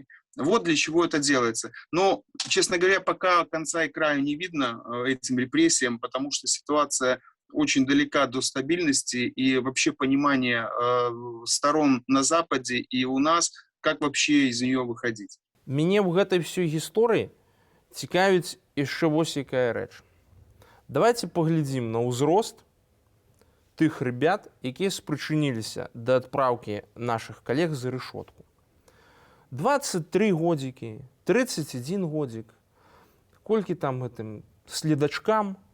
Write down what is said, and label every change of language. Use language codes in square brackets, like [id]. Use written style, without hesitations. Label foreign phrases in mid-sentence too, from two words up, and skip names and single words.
[ru] Вот для чего это делается. Но, честно говоря, пока конца и края не видно этим репрессиям, потому что ситуация очень далека до стабильности и вообще понимания сторон на Западе и у нас, как вообще из нее выходить. [be] Мяне ў гэтай всёй гісторыі цікавіць яшчэ вось якая рэч. Давайте паглядзім на ўзрост тых ребят, якія спрычыніліся да адпраўкі нашых калег за рэшотку. 23 годзікі, 31 годзік, колькі там гэтым следачкам.